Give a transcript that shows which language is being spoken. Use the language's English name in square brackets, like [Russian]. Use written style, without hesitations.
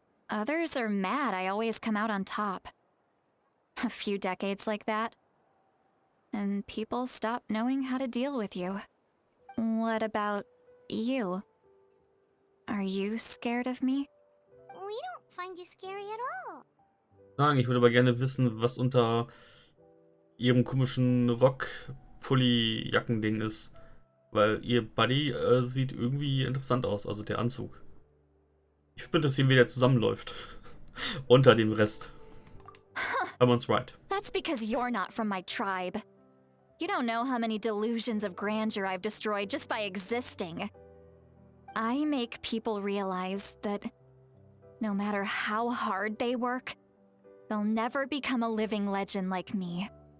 [English] Others are mad I always come out on top. A few decades like that. And people stop knowing how to deal with you. What about you? Are you scared of me? We don't find you scary at all. [German] Nein, ich würde aber gerne wissen, was unter ihrem komischen Rock-Pulli-Jackending ist. Weil ihr Buddy sieht irgendwie interessant aus, also der Anzug. Ich würde interessieren, wie der zusammenläuft. Unter dem Rest. [English] Someone's right. That's because you're not from my tribe. You don't know how many delusions of grandeur I've destroyed just by existing. I make people realize that no matter how hard they work, they'll never become a living legend like me.